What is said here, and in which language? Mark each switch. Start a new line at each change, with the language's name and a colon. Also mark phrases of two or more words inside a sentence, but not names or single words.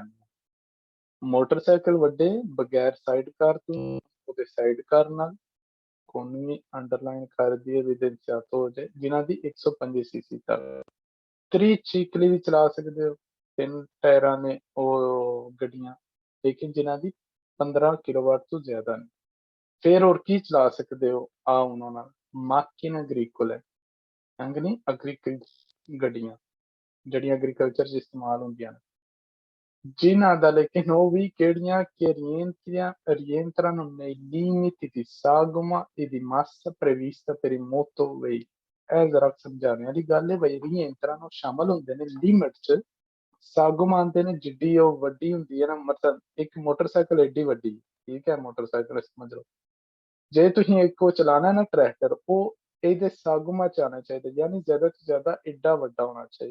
Punjabi: ਮੋਟਰਸਾਈਕਲ ਵੱਡੇ ਬਗੈਰ ਸਾਈਡ ਕਾਰ ਤੋਂ, ਉਹਦੇ ਸਾਈਡ ਕਾਰ ਨਾਲ ਕੋਨੂੰ ਵੀ ਅੰਡਰਲਾਈਨ ਕਰ ਦਈਏ ਵਿਦਿਆਰਥ ਹੋ ਜਾਏ, ਜਿਨ੍ਹਾਂ ਦੀ 125 ਸੀਸੀ ਤੱਕ, ਤ੍ਰਿਚਿਕਲੀ ਵੀ ਚਲਾ ਸਕਦੇ ਹੋ, 3 ਟਾਇਰਾਂ ਨੇ ਉਹ ਗੱਡੀਆਂ, ਲੇਕਿਨ ਜਿਨ੍ਹਾਂ ਦੀ 15 ਕਿਲੋਵਾਟ ਤੋਂ ਜ਼ਿਆਦਾ ਨਹੀਂ। ਫਿਰ ਹੋਰ ਕੀ ਚਲਾ ਸਕਦੇ ਹੋ ਆ ਉਹਨਾਂ ਨਾਲ,
Italian: macchina agricola
Punjabi: ਯਾਨੀ ਐਗਰੀਕਲਚਰ ਗੱਡੀਆਂ ਜਿਹੜੀਆਂ ਐਗਰੀਕਲਚਰ 'ਚ ਇਸਤੇਮਾਲ ਹੁੰਦੀਆਂ ਨੇ, ਜਿਨ੍ਹਾਂ ਦਾ ਲੇਕਿਨ ਉਹ ਵੀ ਕਿਹੜੀਆਂ
Italian: che rientrano nei limiti di sagoma e di massa prevista per i motorway।
Punjabi: ਇਹ ਜ਼ਰਾ ਸਮਝਾਉਣ ਵਾਲੀ ਗੱਲ ਹੈ ਬਈ, rientrano ਸ਼ਾਮਲ ਹੁੰਦੇ ਨੇ ਲਿਮਿਟ 'ਚ, ਸਾਗਮ ਆਉਂਦੇ ਨੇ ਜਿੱਡੀ ਉਹ ਵੱਡੀ ਹੁੰਦੀ ਹੈ ਨਾ, ਮਤਲਬ ਇੱਕ ਮੋਟਰਸਾਈਕਲ ਏਡੀ ਵੱਡੀ, ਠੀਕ ਹੈ ਮੋਟਰਸਾਈਕਲ ਸਮਝ ਲਓ, ਜੇ ਤੁਸੀਂ ਇੱਕ ਉਹ ਚਲਾਣਾ ਨਾ ਟਰੈਕਟਰ, ਉਹ ਇਹਦੇ ਸਾਗਮਾ ਚ ਆਉਣਾ ਚਾਹੀਦਾ, ਯਾਨੀ ਜ਼ਿਆਦਾ ਤੋਂ ਜ਼ਿਆਦਾ ਏਡਾ ਵੱਡਾ ਹੋਣਾ ਚਾਹੀਦਾ।